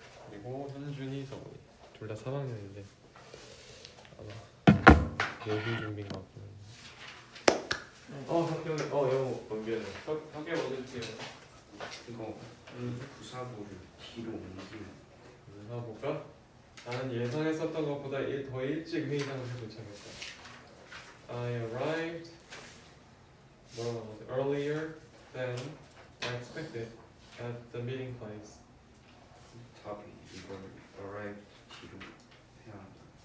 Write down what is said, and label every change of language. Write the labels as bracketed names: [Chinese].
[Korean] 그리고 현준이, 서훈이 둘 다 3학년인데 아마 예비 준비인 것 같긴 한데. 학교 영어 넘겨야 돼. 학교 먼저 주세요. 이거 부사고를 뒤로 옮기는. 부사고가 나는 예상했었던 것보다 더 일찍 회의장을 도착했다. [English] I arrived earlier than I expected at the meeting place. [Korean] 답이 이걸 arrive 뒤로 해야 한다.